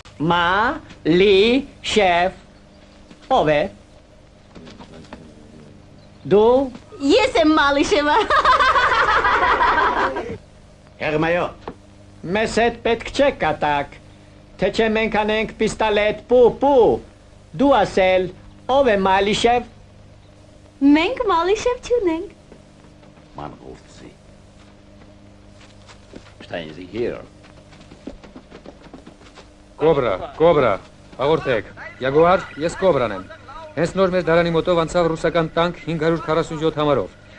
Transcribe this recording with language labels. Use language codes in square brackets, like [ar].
[hy] Մալիշև, ով է։ Դու։ Ես եմ Մալիշևը։ Հեղմայո։ Մեզ հետ պետք չէ կատակ, թե չէ մենք անենք պիստալետ պու, դու ասել, ով է Մալիշև։ Մենք Մալիշև չունենք։ [de] Մանգովցի։ Stehen Sie hier։ [hy] Կոբրա, հաղորդեք, Յագուար, ես Կոբրան եմ։ Հենց նոր մեր դարանի մոտով անցավ ռուսական տանկ 547 համարով։